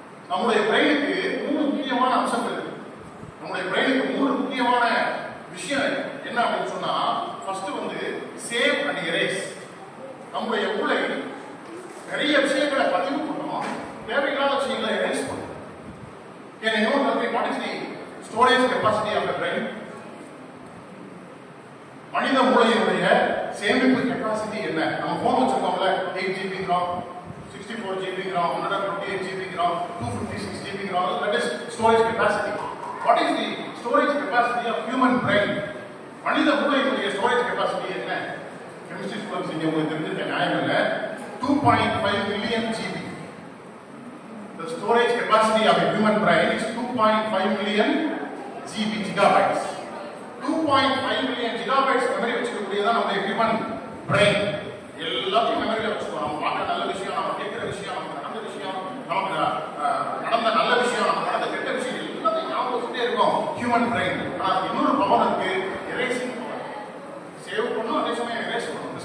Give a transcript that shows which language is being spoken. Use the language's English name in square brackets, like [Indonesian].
[Tamil] நம்முடைய பிரெயினுக்கு 3 முக்கியமான அம்சங்கள் இருக்கு. நம்முடைய பிரெயினுக்கு 3 முக்கியமான விஷயம் என்ன அப்படின்னு சொன்னா, ஃபர்ஸ்ட் சேவ் அண்ட் எரேஸ். நம்முடைய மூளை நிறைய விஷயங்களை பதிவு பண்ணணும், தேவையில்லாத விஷயங்களை எரேஸ் பண்ணணும். [English] Can you know what is the storage capacity of the brain? [Tamil] மனித மூளையினுடைய சேமிப்பு கெப்பாசிட்டி என்ன? நம்ம phone வச்சிருக்கோம்ல, 8 GB RAM, 64 GB RAM, 128 GB RAM, 256 GB RAM. [English] That is storage capacity. What is the storage capacity of human brain? [Tamil] மனித மூளையினுடைய storage capacity என்ன? Chemistry students இங்கே உங்களுக்கு தெரிஞ்சிருக்க நியாயம் இல்லை. [English] 2.5 million GB. The storage capacity of a human brain is 2.5 million GB gigabytes. [Tamil] 2.5 million gigabytes memory வச்சுக்கூடியதான் நம்ம human brain. எல்லாத்தையும் மெமரியில வச்சுக்கணும். நம்ம பார்க்க நல்ல விஷயம், நம்ம கேட்கிற விஷயம், நமக்கு நடந்த விஷயம், நமக்கு நடந்த நல்ல விஷயம், நமக்கு நடந்த கெட்ட விஷயம் எல்லாத்தையும் ஞாபகம் வச்சுட்டே இருக்கும் ஹியூமன் பிரெயின். ஆனால் இன்னொரு பவர் இருக்கு, எரேசிங் பவர். சேவ் பண்ணும், அதே சமயம் எரேஸ் பண்ணும்.